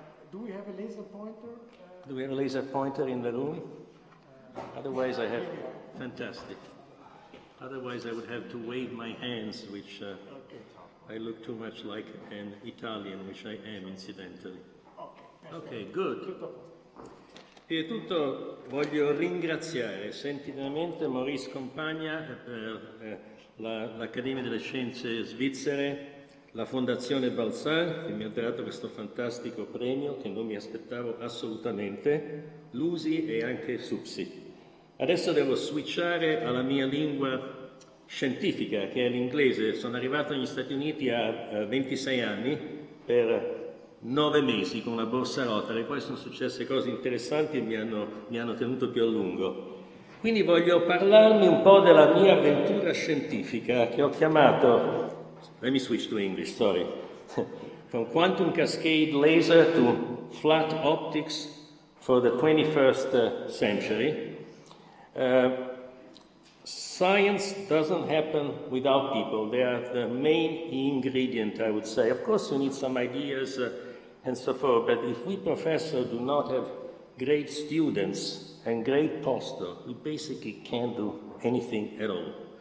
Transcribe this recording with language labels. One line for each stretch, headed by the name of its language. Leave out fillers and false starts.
English: Do we have a laser pointer? Do we have a laser pointer in the room? Otherwise, I have... Fantastic. Otherwise, I would have to wave my hands, which I look too much like an Italian, which I am, incidentally. Ok, good.
Italian: Prima di tutto voglio ringraziare sentitamente Maurice Compagna per l'Accademia delle Scienze Svizzere, la Fondazione Balzan, che mi ha dato questo fantastico premio che non mi aspettavo assolutamente, l'USI e anche SUPSI. Adesso devo switchare alla mia lingua scientifica, che è l'inglese. Sono arrivato negli Stati Uniti a 26 anni per 9 mesi con una borsa Rotary, poi sono successe cose interessanti e mi hanno tenuto più a lungo. Quindi voglio parlarmi un po' della mia avventura scientifica che ho chiamato,
English: let me switch to English, sorry, from quantum cascade laser to flat optics for the 21st century. Science doesn't happen without people. They are the main ingredient, I would say. Of course, you need some ideas and so forth, but if we professors do not have great students and great postdocs, we basically can't do anything at all.